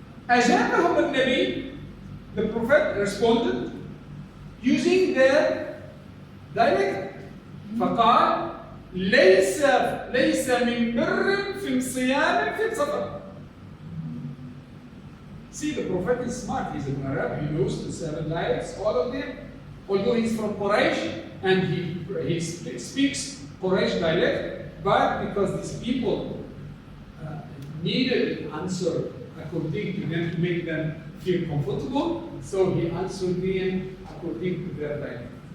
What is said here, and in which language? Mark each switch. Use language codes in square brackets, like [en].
[ar] أجابهم النبي, [en] the Prophet responded using their dialect. [ar] فقال ليس من بر في صيام في سفر. [en] See, the Prophet is smart. He's an Arab. He knows the 7 dialects, all of them. Although he's from Quraysh and he speaks Quraysh dialect, but because these people needed an answer according to them to make them feel comfortable, so he answered them according to their dialect.